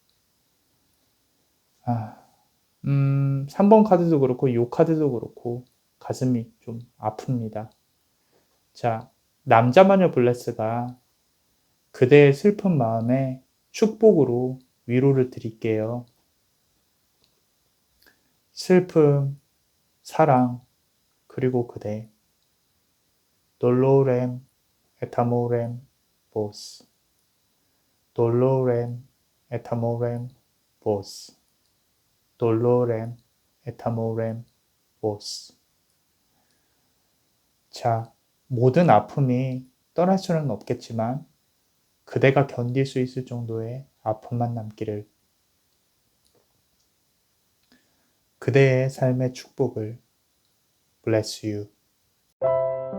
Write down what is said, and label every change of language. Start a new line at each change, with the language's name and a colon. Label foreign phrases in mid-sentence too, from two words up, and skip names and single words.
Korean: 3번 카드도 그렇고 이 카드도 그렇고 가슴이 좀 아픕니다. 자, 남자 마녀 블레스가 그대의 슬픈 마음에 축복으로 위로를 드릴게요. 슬픔, 사랑, 그리고 그대.
Latin: Dolorem et amorem vos. Dolorem et amorem vos. Dolorem et amorem vos.
Korean: 자, 모든 아픔이 떠날 수는 없겠지만 그대가 견딜 수 있을 정도의 아픔만 남기를. 그대의 삶의 축복을.
English: Bless you.